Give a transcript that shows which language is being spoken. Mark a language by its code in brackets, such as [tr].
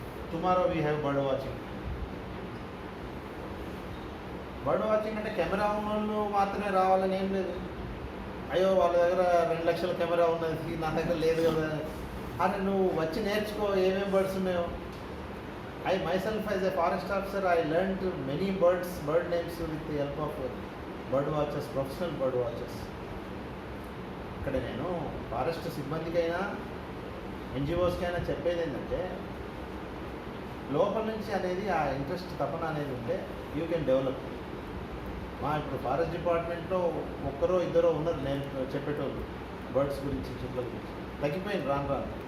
[en] Tomorrow we have bird watching. [te] Bird watching అంటే camera ఉన్న వాళ్ళు మాత్రమే రావాలని ఏం లేదు. అయ్యో వాళ్ళ దగ్గర 2 లక్షల కెమెరా ఉన్నది, నా దగ్గర లేదు కదా అని నువ్వు వచ్చి నేర్చుకో ఏమేమి బర్డ్స్ ఉన్నాయో. [en] I myself as a forest officer, I learned many bird names with the help of bird watchers, professional bird watchers. [te] ఇక్కడ నేను ఫారెస్ట్ సిబ్బందికైనా ఎన్జిఓస్కైనా చెప్పేది ఏంటంటే, లోపల నుంచి అనేది ఆ ఇంట్రెస్ట్, తపన అనేది ఉంటే [en] You can develop. [te] ఇప్పుడు ఫారెస్ట్ డిపార్ట్మెంట్లో ఒక్కరో ఇద్దరో ఉన్నారు నేను చెప్పేటోళ్ళు బర్డ్స్ గురించి, చెట్ల గురించి. తగ్గిపోయింది రాను.